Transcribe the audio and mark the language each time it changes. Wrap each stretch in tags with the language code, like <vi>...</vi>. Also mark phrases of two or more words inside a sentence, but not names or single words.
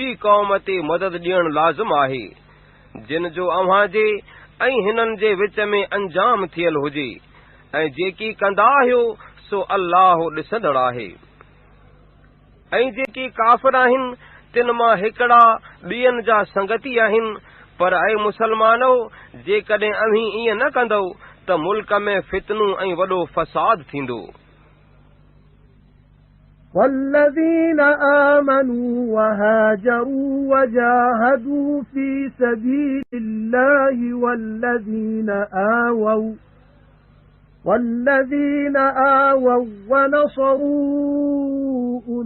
<sd>क़ौम ते मदद ॾियणु लाज़िम आहे जिन जो अव्हां जे ऐं हिननि जे विच में अंजाम थियल हुजे ऐं जेकी कंदा आहियो सो अल्लाह ॾिसंदड़ आहे ऐं जेकी काफ़िर आहिनि तिन मां हिकिड़ा ॿियनि जा संगती आहिनि पर ऐं मुसलमानो जेकॾहिं अव्हीं ईअं न कंदो त मुल्क में फितनूं ऐं वॾो फ़साद थींदो</sd> <ar>والذين آمنوا وهاجروا وجاهدوا في سبيل الله والذين آووا ونصروا</ar>